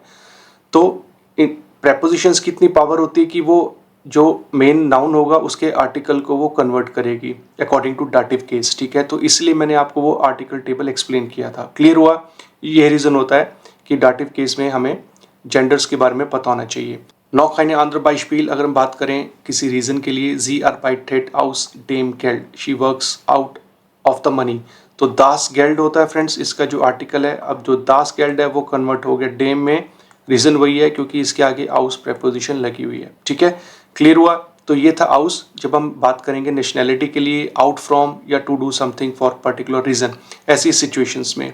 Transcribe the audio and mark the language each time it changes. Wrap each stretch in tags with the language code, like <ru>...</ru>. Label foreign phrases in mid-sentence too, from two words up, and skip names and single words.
<hi>तो प्रेपोजिशंस की इतनी पावर होती है कि वो जो</hi> <en>main noun</en> <hi>होगा उसके आर्टिकल को वो कन्वर्ट करेगी</hi> <en>according to dative case.</en> <hi>ठीक है, तो इसलिए मैंने आपको वो</hi> <en>article table</en> <hi>एक्सप्लेन किया था। क्लियर हुआ? ये रीज़न होता है कि</hi> <en>dative case</en> <hi>में हमें जेंडर्स के बारे में पता होना चाहिए।</hi> <de>नॉक eine andere Beispiel,</de> <hi>अगर हम बात करें किसी रीज़न के लिए,</hi> <de>sie arbeitet aus dem Geld,</de> <en>she works out of the money।</en> <hi>तो</hi> <de>das Geld</de> <hi>होता है फ्रेंड्स इसका जो आर्टिकल है। अब जो</hi> <de>das Geld</de> <hi>है वो कन्वर्ट हो गया डेम में। रीज़न वही है क्योंकि इसके आगे आउस प्रेपोजिशन लगी हुई है। ठीक है, क्लियर हुआ? तो ये था आउस। जब हम बात करेंगे नेशनैलिटी के लिए,</hi> <en>out from</en> <hi>या</hi> <en>to do something for particular reason,</en> <hi>ऐसी सिचुएशंस में।</hi>